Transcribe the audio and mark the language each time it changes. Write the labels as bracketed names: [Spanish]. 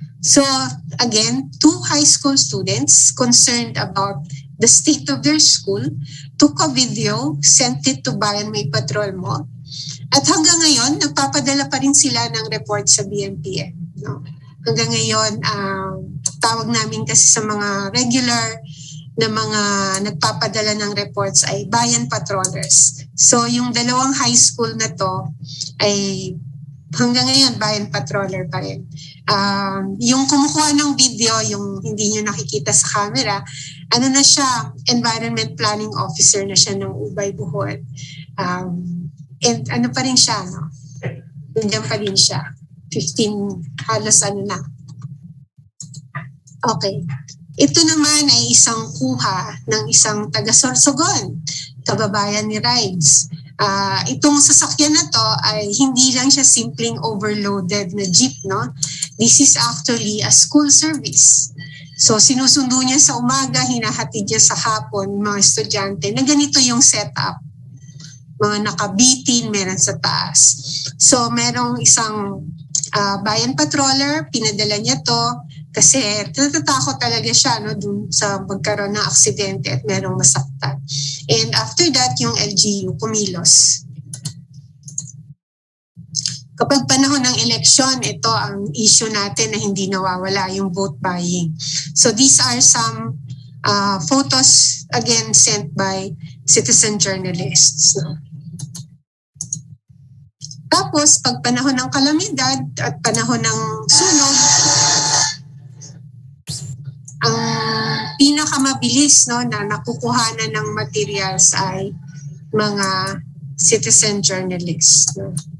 [English] So, again, 2 high school students concerned about the state of their school took a video, sent it to Bayan May Patrol Mo. [Filipino] At hanggang ngayon, nagpapadala pa rin sila ng report sa BNPN. No? Hanggang ngayon, tawag namin kasi sa mga regular na mga nagpapadala ng reports ay bayan patrollers. So yung 2 high school na to ay hanggang ngayon bayan patroller pa rin. Yung kumukuha ng video, yung hindi nyo nakikita sa camera, ano na siya, environment planning officer na siya ng Ubay, Bohol. And ano pa rin siya, no? Nandiyan pa rin siya. 15, halos ano na. [English] Okay. [Filipino] Ito naman ay isang kuha ng isang taga-Sorsogon, kababayan ni Rides. Itong sasakyan na to ay hindi lang siya simpleng overloaded na jeep, no? [English] this is actually a school service. [Filipino] So sinusundo niya sa umaga, hinahatid niya sa hapon mga estudyante na ganito yung setup. Mga nakabitin, meron sa taas. So merong isang bayan patroller, pinadala niya to kasi natatakot talaga siya dun sa magkaroon ng aksidente at merong masaktan. [English] And after that, [Filipino] yung LGU kumilos. Kapag panahon ng eleksyon, ito ang issue natin na hindi nawawala, yung vote buying. [English] So these are some photos, again, sent by citizen journalists. [Filipino] No? Tapos, pag panahon ng kalamidad at panahon ng sunog, ang pinakamabilis na nakukuhanan ng materials ay mga citizen journalists. No?